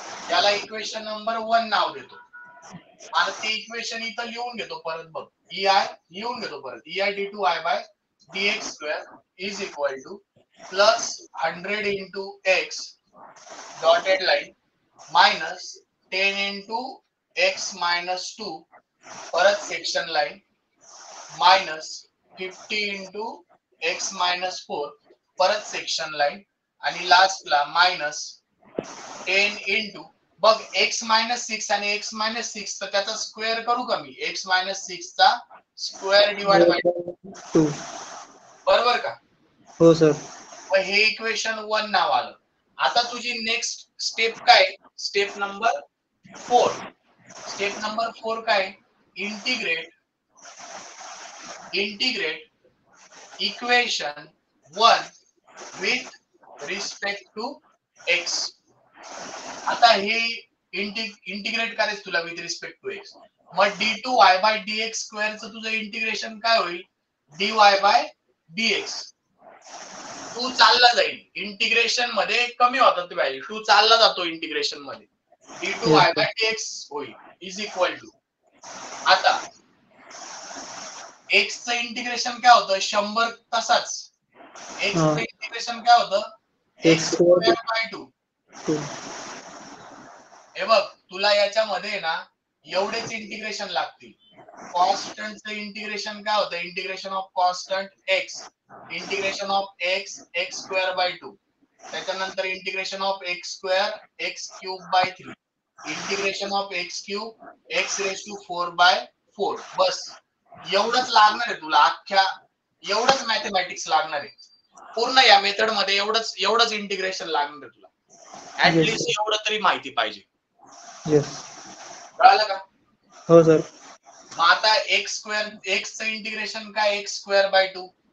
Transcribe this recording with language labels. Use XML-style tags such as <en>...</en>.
<mr>याला equation number 1 नाव देतो. आणि ते इक्वेशन इथं लिहून घेतो परत बघ. EI लिहून घेतो परत.</mr> <en>EI d2i by dx square is equal to plus 100 into x dotted line minus 10 into x minus 2</en> <mr>परत</mr> <en>section line minus 50 into x minus 4 परत section line</en> <mr>आणि लास्टला</mr> <en>minus 10 into</en> <mr>बघ</mr> <en>x minus 6 आणि x minus 6</en> <mr>तर त्याचा square करू का मी?</mr> <en>x minus 6 चा square divide by 2.</en> <mr>बरोबर का? हो सर. मग हे इक्वेशन 1 नाव आलं. आता तुझी नेक्स्ट स्टेप काय? Step number 4. स्टेप नंबर 4 काय?</mr> <en>Integrate equation 1 with respect to x.</en> <mr>आता हे इंटिग्रेट करायचं तुला</mr> <en>With respect to x.</en> <mr>मग d2y बाय dx स्क्वेअरचं तुझं इंटिग्रेशन काय होईल? dy bye dx. 2 चालला जाईल. इंटिग्रेशन मध्ये कमी होतात व्हॅल्यू. 2 चालला जातो इंटिग्रेशन मध्ये. d2y बाय dx होईल</mr> <en>Is equal to.</en> <mr>आता x चं इंटिग्रेशन काय होतं? 100 तसाच. x चं इंटिग्रेशन काय होतं?</mr> <en>x square by 2.</en> <mr>हे बघ तुला याच्यामध्ये ना एवढेच इंटिग्रेशन लागतील. कॉन्स्टंटचं इंटिग्रेशन काय होतं?</mr> <en>Integration of constant x. Integration of x square by 2.</en> <mr>त्याच्यानंतर</mr> <en>Integration of x square x cube by 3. Integration of x cube x raise to 4 by 4.</en> <mr>बस एवढंच लागणार आहे तुला. एवढंच मॅथमॅटिक्स लागणार आहे. पूर्ण या मेथड मध्ये एवढंच इंटिग्रेशन लागणार आहे तुला. ऍटलीस्ट एवढं तरी माहिती पाहिजे. कळालं का? हो सर. मग आता x चं इंटिग्रेशन काय? x square by 2.</mr>